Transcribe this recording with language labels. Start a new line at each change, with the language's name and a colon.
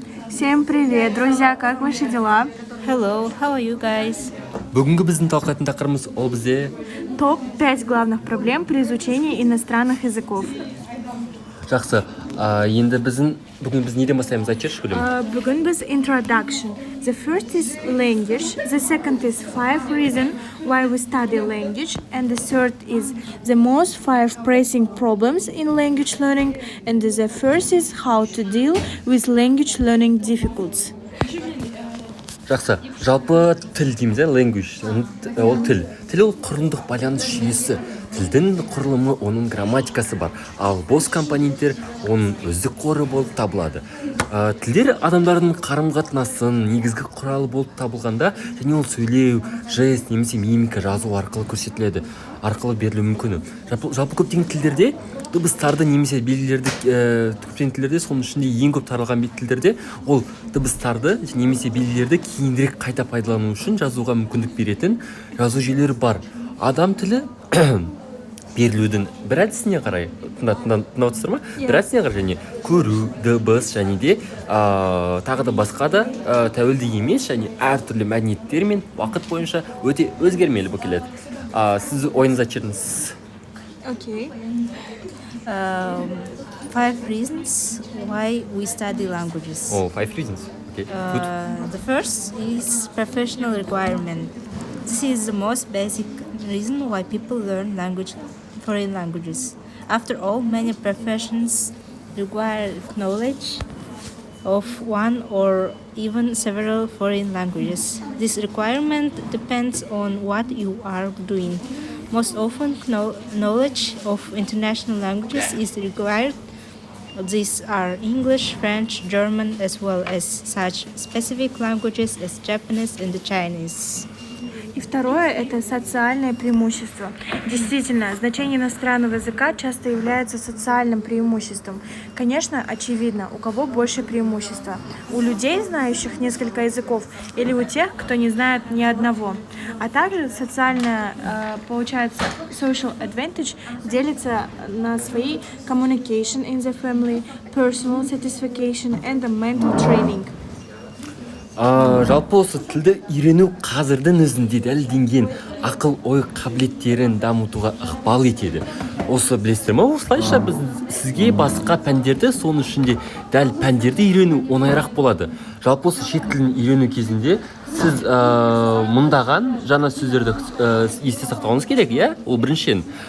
Russian: Всем привет, друзья, как ваши дела?
English: Hello, how are you guys?
Kazakh: Бүгінгі біздің талқылайтын тақырыбымыз ол бізде
Russian: Топ-5 главных проблем при изучении иностранных языков.
Kazakh: жақсы. Енді бүгін біз неден бастаймыз, айтшы Гүлім? Бүгін біз introduction.
English: The first is language, the second is 5 reasons why we study language, and the third is the most 5 pressing problems in language learning, and the first is how to deal with language learning difficulties.
Kazakh: Жақсы. Жалпы тіл дейміз, language. Ол тіл. Тіл ол құрылымдық байланыс жүйесі. Тілдің құрылымы, оның грамматикасы бар. Ал бос компоненттер оның өздік қоры болып табылады. Тілдер адамдардың қарым-қатынасын негізгі құралы болып табылғанда, және ол сөйлеу, жест, немесе мимика жазу арқылы көрсетіледі, арқылы берілуі мүмкін. Жалпы көптеген тілдерде дыбыстарды немесе белгілерді көптеген тілдерде, соның ішінде ең көп таралған тілдерде ол дыбыстарды немесе белгілерді кейінірек қайта пайдалану үшін жазуға мүмкіндік беретін жазу жүйелері бар. Адам тілі берілудің бір әдісіне қарай, тыңдап отырсыздар ма? Бір әдісіне қарай, және көру, дыбыс, және де тағы да басқа да тәуелді емес, және әртүрлі мәдениеттер мен уақыт бойынша өте өзгермелі болып келеді. Сіз ойыңыз айтыңыз.
English: Okay. 5 reasons why we study languages. Oh, 5 reasons. Okay. Good. The first is professional requirement. This is the most basic reason why people learn foreign languages. After all, many professions require knowledge of one or even several foreign languages. This requirement depends on what you are doing. Most often, knowledge of international languages is required. These are English, French, German, as well as such specific languages as Japanese and Chinese.
Russian: И второе – это социальное преимущество. Действительно, значение иностранного языка часто является социальным преимуществом. Конечно, очевидно, у кого больше преимущества. У людей, знающих несколько языков, или у тех, кто не знает ни одного. А также социальное, получается,
English: social advantage
Russian: делится на свои
English: communication in the family, personal satisfaction and the mental training.
Kazakh: Жалпы осы тілді үйрену қазірдің өзінде дәлелденген ақыл ой қабілеттерін дамытуға ықпал етеді. Осы білесіздер ме? Осылайша біз сізге басқа пәндерді, соның ішінде дәл пәндерді үйрену оңайырақ болады. Жалпы осы шет тілін үйрену кезінде сіз мыңдаған жаңа сөздерді есте сақтауыңыз керек, иә? Ол біріншіден.